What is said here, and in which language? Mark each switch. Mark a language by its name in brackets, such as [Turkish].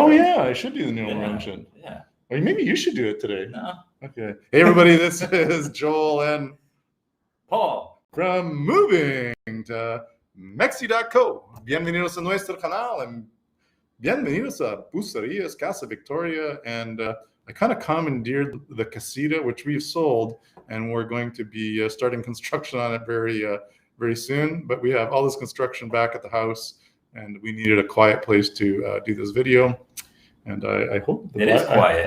[English] Oh yeah, I should do the normal Yeah. mention. Yeah. Or maybe you should do it today. No. Okay. Hey everybody, this is Joel and Paul. from moving to Mexi.co. [Spanish] Bienvenidos a nuestro canal [English] and [Spanish] bienvenidos a Bucerias Casa Victoria. [English] And I kind of commandeered the casita, which we've sold, and we're going to be starting construction on it very soon. But we have all this construction back at the house, and we needed a quiet place to do this video. And I hope It is quiet